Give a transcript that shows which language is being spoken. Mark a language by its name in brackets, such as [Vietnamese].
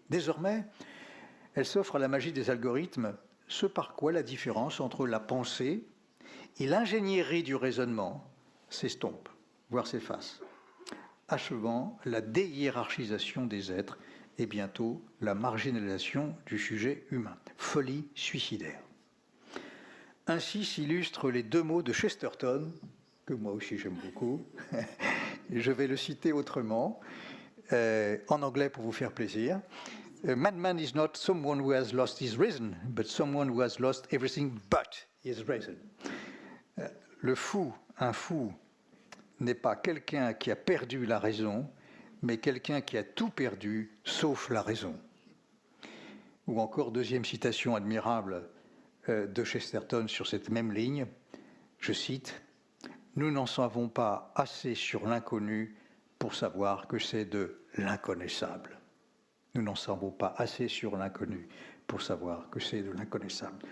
[French] Désormais, elle s'offre à la magie des algorithmes, ce par quoi la différence entre la pensée et l'ingénierie du raisonnement s'estompe, voire s'efface, achevant la déhiérarchisation des êtres et bientôt la marginalisation du sujet humain. Folie suicidaire. Ainsi s'illustrent les 2 mots de Chesterton, que moi aussi j'aime beaucoup. Je vais le citer autrement, en anglais pour vous faire plaisir. [English] Man is not someone who has lost his reason, but someone who has lost everything but his reason. [French] Le fou, un fou, n'est pas quelqu'un qui a perdu la raison, mais quelqu'un qui a tout perdu, sauf la raison. Ou encore, 2e citation admirable de Chesterton sur cette même ligne, je cite, « Nous n'en savons pas assez sur l'inconnu pour savoir que c'est de l'inconnaissable. » Nous n'en savons pas assez sur l'inconnu pour savoir que c'est de l'inconnaissable.